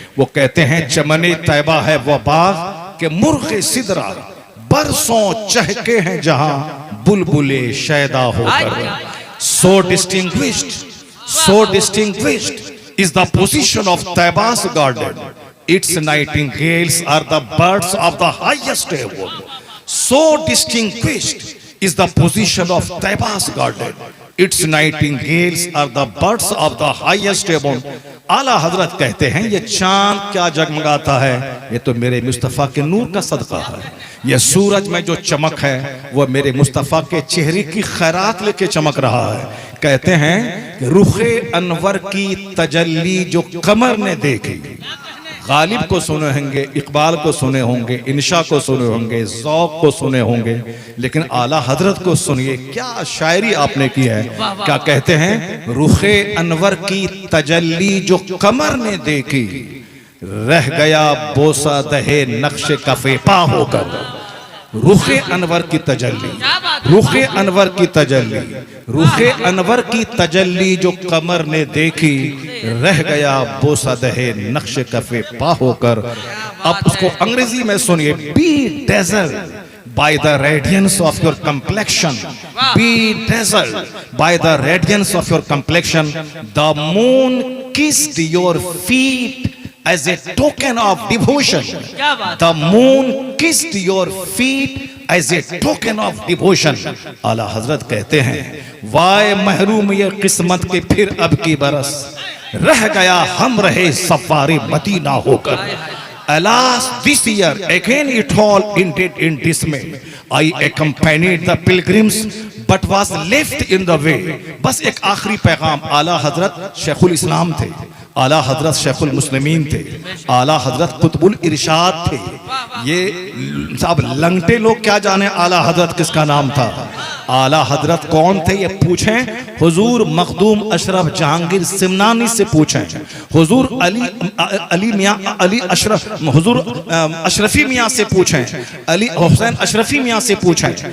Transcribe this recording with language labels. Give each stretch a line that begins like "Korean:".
Hindi: वो कहते हैं चमने तैबा है वो बाग कि मुर्गे सिदरा बरसों चहके हैं जहां बुलबुले शैदा होकर।
English: So distinguished is the position of Taiba's garden. Its nightingales are the birds of the highest heaven. So distinguished is the position of Taiba's garden. Its nightingales are the birds of the highest heaven.
Hindi: आला हजरत कहते हैं ये चांद क्या जगमगाता है, ये तो मेरे मुस्तफ़ा के नूर का सदका है। ये सूरज में जो चमक है वो मेरे मुस्तफ़ा के चेहरे की खैरात लेके चमक रहा है। कहते हैं कि रुखे अनवर की तजल्ली जो कमर ने देखी। गालिब को सुने होंगे, इकबाल को सुने होंगे, इंशा को सुने होंगे, ज़ौक़ को सुने होंगे, लेकिन आला हजरत को सुनिए, क्या शायरी आपने की है। क्या कहते हैं, रुखे अनवर की तजल्ली जो कमर ने देखी, रह गया बोसा दहे नक्शे कफे पा होकर। रुखे अनवर की तजल्ली, रुखे अनवर की तजल्ली, रुखे अनवर की तजल्ली जो कमर ने देखी, रह गया बोसा दहे नक्श कफे पा होकर। अब उसको अंग्रेजी में सुनिए।
English: Be dazzled by the radiance of your complexion, be dazzled by the radiance of your complexion. The moon kissed your feet as a token of devotion. The moon kissed your feet as a token of devotion.
Hindi: आला हजरत कहते हैं, वाय महरूम ये किस्मत के फिर अब की बरस, रह गया हम रहे सफारे मदीना होकर।
English: Alas, this year again it all ended in dismay. I accompanied the pilgrims but was left in the way.
Hindi: बस एक आखिरी पैगाम। आला हजरत शेखुल इस्लाम थे, आला हजरत शेखुल मुस्लिमीन थे, आला हजरत कुतुबुल इरशाद थे। ये सब लंगटे लोग क्या जाने आला हजरत किसका नाम था। आला हजरत कौन थे ये पूछें, हुजूर मखदूम अशरफ जहांगीर सिमनानी से पूछें, हुजूर अली मियाँ अली अशरफ, हुजूर अशरफी मियाँ से पूछें, अली हुसैन अशरफी मियाँ से पूछें।